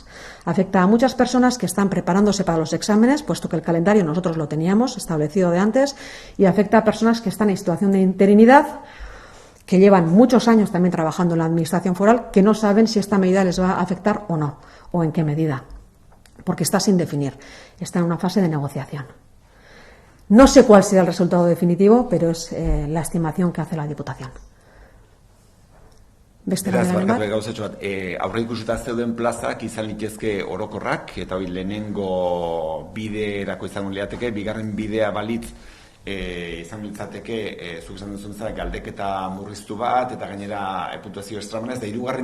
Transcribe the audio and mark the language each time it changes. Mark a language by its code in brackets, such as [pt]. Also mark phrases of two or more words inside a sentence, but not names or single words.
[es] Afecta a muchas personas que están preparándose para los exámenes, puesto que el calendario nosotros lo teníamos establecido de antes, y afecta a personas que están en situación de interinidad, que llevan muchos años también trabajando en la administración foral, que no saben si esta medida les va a afectar o no, o en qué medida, porque está sin definir, está en una fase de negociación. No sé cuál será el resultado definitivo, pero es la estimación que hace la Diputación. [eu] Beraz, barkatu gauzatxo bat, aurre ikusita zeuden plazak izan litezke orokorrak, eta hori lehenengo biderako izango liateke, bigarren bidea balitz izan litzateke, zuk esan duzun zara, galdeketa murriztu bat, eta gainera puntuazio estramanez, eta 3.